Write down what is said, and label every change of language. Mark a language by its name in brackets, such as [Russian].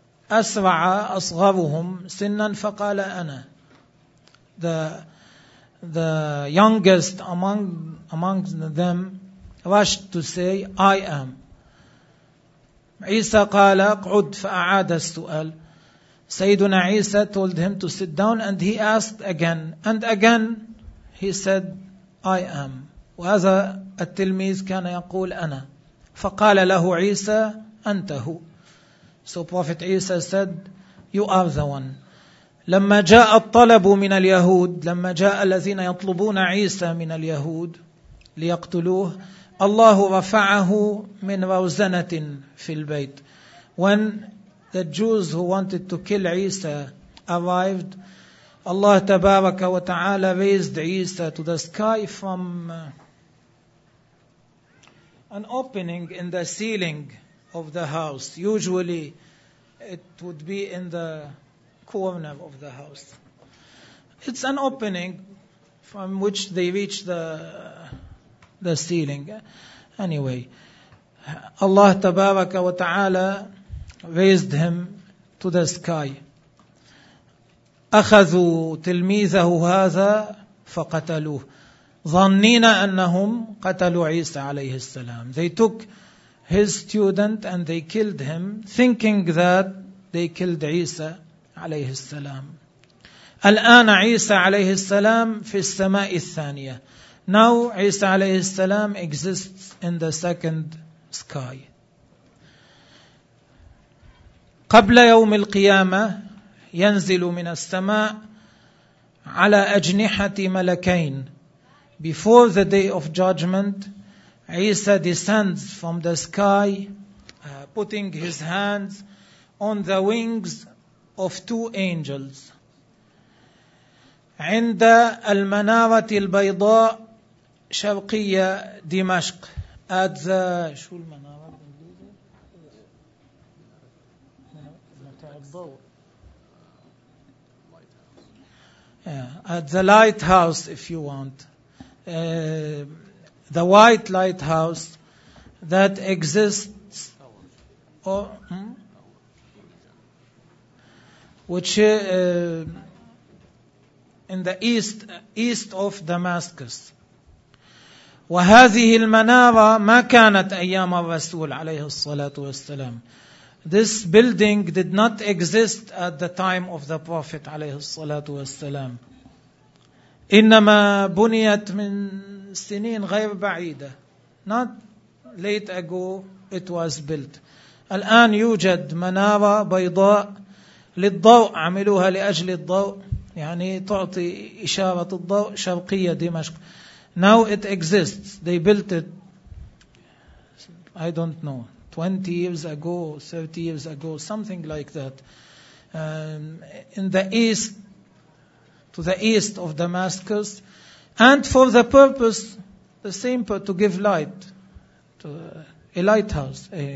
[Arabic] أسرع أصغرهم سنا فقال أنا. [English] The youngest among them rushed to say, I am. [Arabic] عيسى قال اقعد فأعاد السؤال. [English] سيدنا عيسى told him to sit down and he asked again. And again he said, I am. [Arabic] وهذا التلميذ كان يقول أنا. فقال له عيسى أنت هو. [English] So Prophet عيسى said, you are the one. [Arabic] لما جاء الطلب من اليهود, لما جاء الذين يطلبون عيسى من اليهود ليقتلوه, الله رفعه من روزنة في البيت. [English] When the Jews who wanted to kill Isa arrived, Allah [Arabic] تبارك وتعالى [English] raised Isa to the sky from an opening in the ceiling of the house. Usually it would be in the corner of the house. It's an opening from which they reach the ceiling. Anyway, Allah [Arabic] تبارك وتعالى [English] raised him to the sky. [Arabic] أخذوا تلميذه هذا فقتلوه. ظنين أنهم قتلوا عيسى عليه السلام. [English] They took his student and they killed him, thinking that they killed عيسى [Arabic] عليه السلام. الآن عيسى عليه السلام في السماء الثانية. [English] Now عيسى [Arabic] عليه السلام [English] exists in the second sky. [Arabic] قبل يوم القيامة ينزل من السماء على أجنحة ملكين. [English] Before the day of judgment, Isa descends from the sky, putting his hands on the wings of two angels. [Arabic] عند المنارة البيضاء شرقية دمشق. [English] At the [Arabic] شو المنارة؟ [English] At the lighthouse, if you want. The white lighthouse that exists, which in the east of Damascus. [Arabic] وهذه المنارة ما كانت أيام الرسول عليه الصلاة والسلام. [English] This building did not exist at the time of the Prophet [Arabic] عليه الصلاة والسلام. إنما بنيت من سنين غير بعيدة. [English] Not late ago it was built. [Arabic] الآن يوجد منارة بيضاء للضوء, عملوها لأجل الضوء, يعني تعطي إشارة الضوء, شرقية دمشق. [English] Now it exists. They built it, I don't know, 20 years ago, 30 years ago, something like that. In the east, to the east of Damascus, and for the purpose, the same, to give light to a lighthouse.